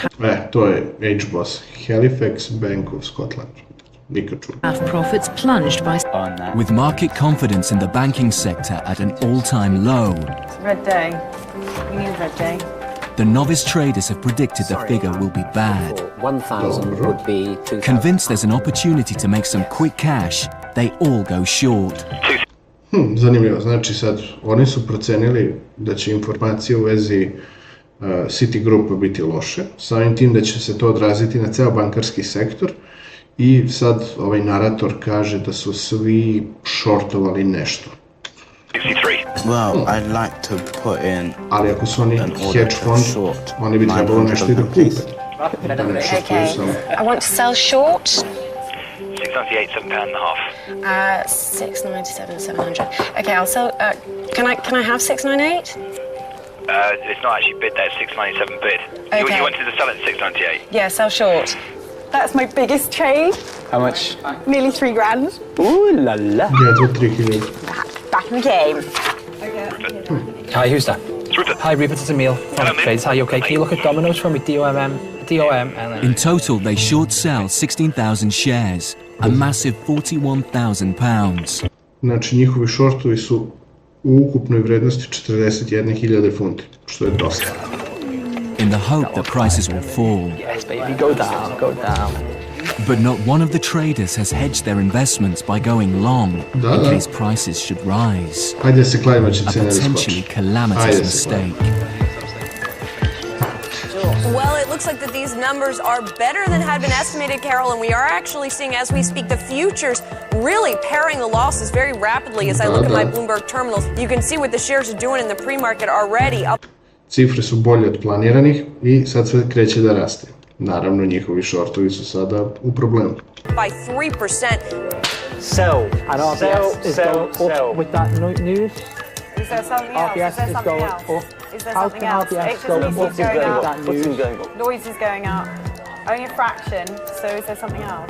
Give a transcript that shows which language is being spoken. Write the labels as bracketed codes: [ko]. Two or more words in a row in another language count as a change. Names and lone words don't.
[sr] To je H-Boss, Halifax Bank of Scotland. Nikad čuo. [en] half profits plunged by... With market confidence in the banking sector at an all-time low, It's a red day. We need a red day. the novice traders have predicted the figure will be bad. 1,000 would be 2,000. Convinced there's an opportunity to make some quick cash, they all go short. [sr] Zanimljivo, znači sad oni su procenili da će informacije u vezi Citigroupa biti loše, samim tim da će se to odraziti na ceo bankarski sektor i sad ovaj narator kaže da su svi shortovali nešto. [en] 63. Well, I'd like to put in [sr] Ali ako su oni [en] hedge fund, [sr] oni bi trebalo nešto i da kupe. [en] Okay. I want to sell short. 698, £7.5. 697, 700. Okay, I'll sell. Can I have 698? It's not actually bid there, it's 697 bid. Okay. You wanted to sell it at 698? Yeah, sell short. That's my biggest trade. How much? Nearly $3,000. [fr] Ooh la la. [sr] Ja, to 3.000. [en] Back in the game. Hi, who's that? Hi, Rupert, it's Emil from Trades. Hi, you okay? Can you look at Domino's for me? DOM, and then... In total, they short sell 16,000 shares, a massive £41,000. [sr] Znači njihovi shortovi su u ukupnoj vrednosti 41.000 funti, što je dosta. [en] In the hope that prices will fall. Yes, baby, go down, go down. But not one of the traders has hedged their investments by going long in case prices should rise. [sr] Hajde se kladimo će [en] A [sr] cene da [en] potentially [sr] skoči. [en] calamitous mistake. Well, it looks like that these numbers are better than had been estimated, Carol, and we are actually seeing, as we speak, the futures really pairing the losses very rapidly. As I look at my Bloomberg terminals, you can see what the shares are doing in the pre-market already. Up [sr] Cifre su bolje od planiranih i sad sve kreće da raste. Naravno, njihovi shortovi su sada u problemu. [en] by 3%. Sell. And RBS is going up with that news. Is there something else? RBS Is there is something going else? up. Is there How something can else? RBS go up HSBC is going with up. that news? Lloyd's is going up. Only a fraction. So is there something else?